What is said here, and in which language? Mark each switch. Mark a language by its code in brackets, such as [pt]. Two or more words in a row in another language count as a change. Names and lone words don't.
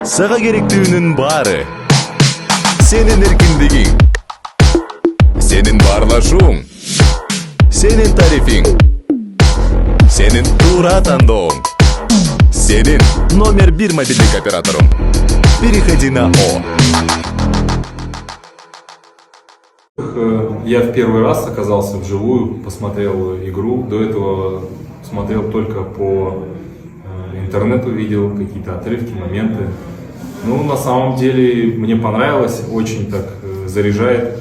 [ky] Сага керектүүнүн баары. Сенин эркиндигиң. Сенин баарлашууң. Сенин тарифиң. Сенин туура тандооң. Сенин номер 1 мобильдик операторуң. [ru] Переходи на О. Я в первый раз оказался вживую, посмотрел игру. До этого смотрел только по интернету, видел какие-то отрывки, моменты. Ну, на самом деле, мне понравилось, очень так заряжает.